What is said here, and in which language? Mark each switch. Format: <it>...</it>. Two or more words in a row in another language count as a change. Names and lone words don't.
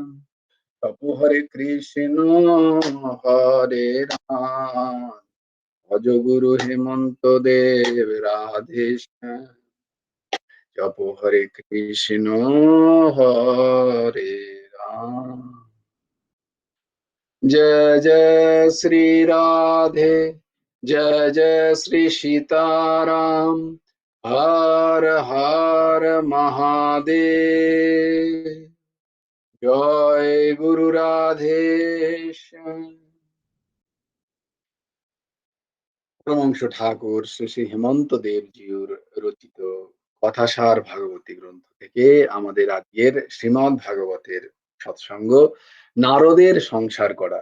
<bn>জপ হরে কৃষ্ণ হরে রাম, ভজ গুরু হেমন্ত দেব রাধে শ্যাম। জপ হরে কৃষ্ণ হরে রাম।</bn> <hi>जय जय श्री राधे, जय जय श्री सीताराम, हर हर महादेव।</hi> <bn>জয় গুরু রাধেশ্যাম। পরমহংস ঠাকুর শ্রী শ্রী হেমন্ত দেবজিউর রচিত কথাসার ভাগবতী গ্রন্থ থেকে আমাদের আজকের শ্রীমদ্ ভাগবতের সৎসঙ্গ, নারদের সংসার করা।</bn>